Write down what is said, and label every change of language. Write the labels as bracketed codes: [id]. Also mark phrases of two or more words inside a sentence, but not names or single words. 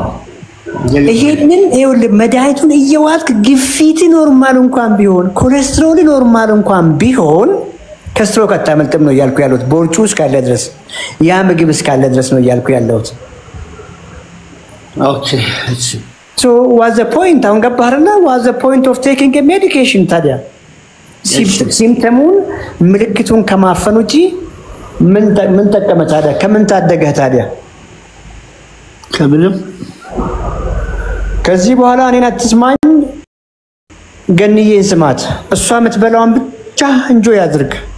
[am] ይሄንን ይኸውልህ መድኃኒቱን እየዋጥክ ግፊት ኖርማል እንኳን ቢሆን ኮሌስትሮል ኖርማል እንኳን ቢሆን ከስትሮክ አታመልጥም ነው ያልኩ ያለሁት ቦርጩ እስካለ ድረስ ያ ምግብ እስካለ ድረስ ነው ያልኩ ያለሁት ኦኬ [en] so what's the point [am] አሁን ገባህ አይደል [en] what's the point of taking a medication [am] ታዲያ ሲምፕተሙን ምልክቱን ከማፈን ውጪ ምን ተቀመ ታዲያ ከምን ታደገህ ታዲያ ከምንም ከዚህ በኋላ እኔን አትስማኝ ገንዬን ስማት እሷ የምትበላውን ብቻ እንጆ ያድርግ